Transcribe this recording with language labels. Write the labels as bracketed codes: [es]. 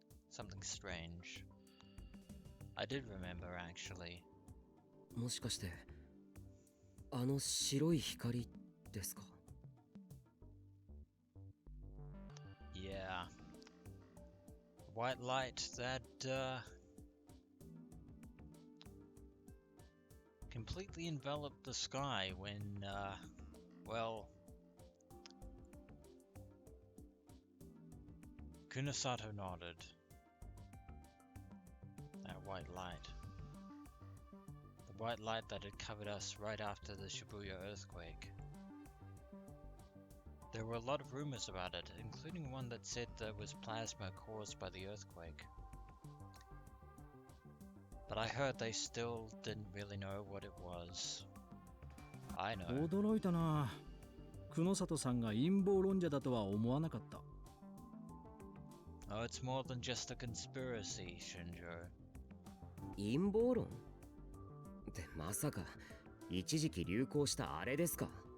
[en] Something strange. I did remember, actually. [ja] もしかしてあの白い光ですか？ [en] Yeah. White light that completely enveloped the sky when, well, Kunasato nodded. That white light. The white light that had covered us right after the Shibuya earthquake. There were a lot of rumors about it, including one that said there was plasma caused by the earthquake. But I heard they still didn't really know what it was. I know. [ja] 驚いたな。久野里さんが陰謀論者だとは思わなかった。 [en] Oh, it's more than just a conspiracy, Shinjo. [ja] 陰謀論ってまさか一時期流行したあれですか？